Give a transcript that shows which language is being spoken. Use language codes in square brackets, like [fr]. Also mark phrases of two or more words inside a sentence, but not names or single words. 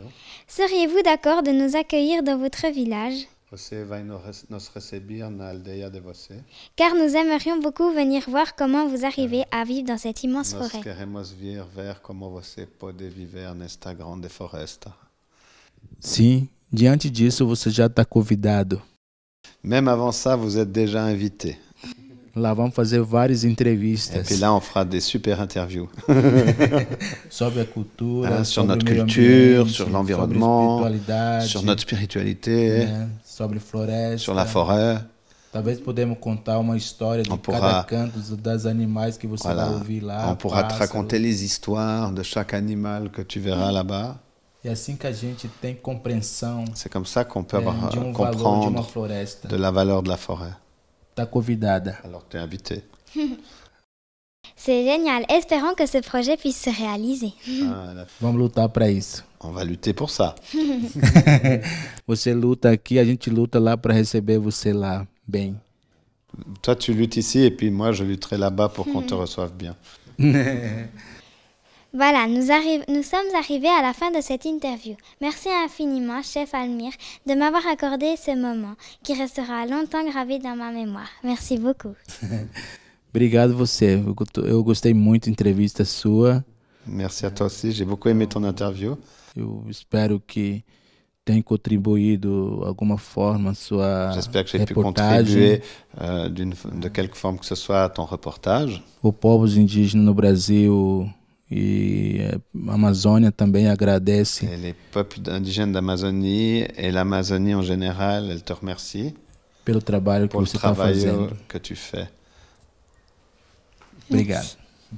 [fr] seriez-vous d'accord de nous accueillir dans votre village? [pt] Você vai nos receber na aldeia de você. [fr] Car nous aimerions beaucoup venir voir comment vous arrivez à vivre dans cette immense [pt] Nós [fr] forêt. [pt] queremos vir ver como você pode viver nesta grande floresta. Sim, diante disso você já está convidado. [fr] Même avant ça, vous êtes déjà invité. [pt] Lá vamos fazer várias [fr] Et [pt] entrevistas [fr] puis là, on fera des super interviews [pt] sobre a cultura, [fr] sur [pt] sobre [fr] notre [pt] o meio [fr] culture, [pt] ambiente, [fr] sur l'environnement, [pt] sobre espiritualidade, [fr] sur notre spiritualité, [pt] né, sobre floresta. [fr] sur la forêt. [pt] Talvez podemos contar uma história de [fr] On pourra- [pt] cada canto das animais que você [fr] Voilà. [pt] vai ouvir lá. [fr] On pourra te [pt] pássaros. [fr] raconter les histoires de chaque animal que tu verras là-bas. [pt] E assim que a gente tem compreensão [fr] C'est comme ça qu'on peut [pt] de [fr] avoir, [pt] valor de uma [fr] comprendre [pt] floresta. [fr] de la valeur de la forêt. [pt] Está convidada. [fr] Alors tu es invité. C'est génial. Espérons que ce projet puisse se réaliser. [pt] Vamos lutar para isso. [fr] On va lutter pour ça. [pt] Você luta aqui, a gente luta lá para receber você lá bem. [fr] Toi, tu luttes ici et puis moi, je lutterai là-bas pour qu'on te reçoive bien. Voilà, nous sommes arrivés à la fin de cette interview. Merci infiniment, chef Almir, de m'avoir accordé ce moment qui restera longtemps gravé dans ma mémoire. Merci beaucoup. [pt] Obrigado você. Eu gostei muito da entrevista sua. [fr] Merci à toi aussi. J'ai beaucoup aimé ton interview. [pt] Eu espero que tenha contribuído de alguma forma a sua [fr] J'espère que j'ai pu [pt] reportagem. [fr] contribuer de quelque forme que ce soit à ton reportage. [pt] Os povos indígenas no Brasil e a Amazônia também agradece [fr] Et les peuples indigènes d'Amazonie et l'Amazonie en général, elles te remercient [pt] pelo trabalho que [fr] pour le [pt] você está [fr] travail [pt] fazendo. [fr] que tu fais. [pt] Obrigado.